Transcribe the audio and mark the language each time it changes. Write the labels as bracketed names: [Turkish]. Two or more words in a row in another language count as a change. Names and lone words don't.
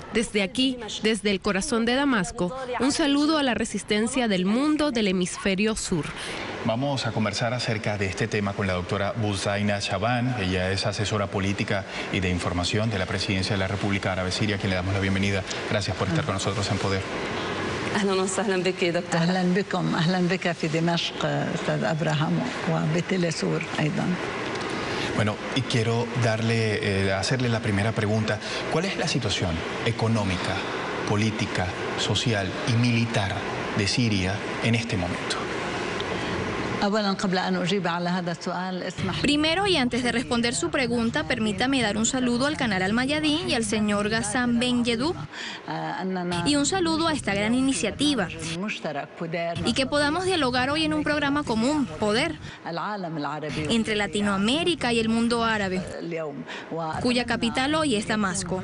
[Spanish] Desde aquí, desde el corazón de Damasco, un saludo a la resistencia del mundo del hemisferio sur. Vamos a conversar acerca de este tema con la doctora Buzaina Shaban. Ella es asesora política y de información de la Presidencia de la República Árabe Siria, a quien le damos la bienvenida. Gracias por estar con nosotros en Poder. [Arabic] أهلا وسهلا بك دكتور. أهلا بكم، أهلا بك في دمشق أستاذ أبراهام وبتلسور أيضا. [Spanish] Bueno, y quiero hacerle la primera pregunta. ¿Cuál es la situación económica, política, social y militar de Siria en este momento? Primero, y antes de responder su pregunta, permítame dar un saludo al canal Al-Mayadin y al señor Ghassan Ben Yedou, y un saludo a esta gran iniciativa, y que podamos dialogar hoy en un programa común, Poder, entre Latinoamérica y el mundo árabe, cuya capital hoy es Damasco.